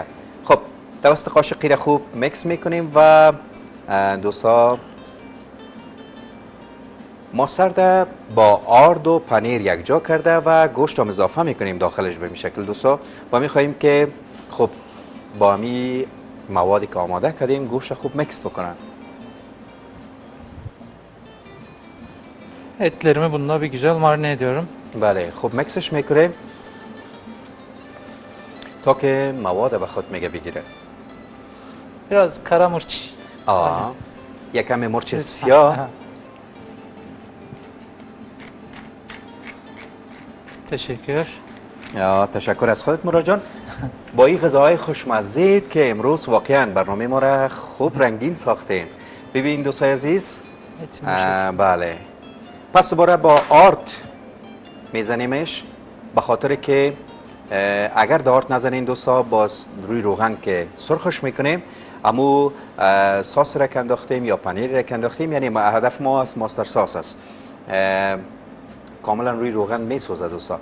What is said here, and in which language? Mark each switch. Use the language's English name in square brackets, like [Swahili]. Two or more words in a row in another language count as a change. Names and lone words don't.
[Persian] خب توسط قاشقی را خوب میکس میکنیم و دوستا ماسترد با آرد و پنیر یکجا کرده و گوشت هم اضافه میکنیم داخلش به این شکل دوستا و میخواییم که خب با می موادی که آماده کردیم گوشت خوب میکس بکنن. [Turkish] Etlerimi bununla bir güzel marine ediyorum. [Persian] بله خوب میکسش میکنیم تا که مواد به خود میگه بگیره. [Turkish] Biraz kara mırç. [Persian] یک کم مرچ سیاه. [Turkish] Teşekkür. [Persian] تشکر از خودت مراد جان. با این غذاهای خوشمزه که امروز واقعا برنامه ما را خوب رنگین ساختین ببین دوستای عزیز، [Turkish] eti bu şekilde. [Persian] بله. پس دوباره با آرد میزنیمش، به خاطر که اگر دارت نزنین دوستا باز روی روغن که سرخش میکنیم، امو ساس را که انداختیم یا پنیر را که انداختیم، یعنی هدف ما از [English] master sauce [Persian] است، کاملا روی روغن میسوزه دوستا.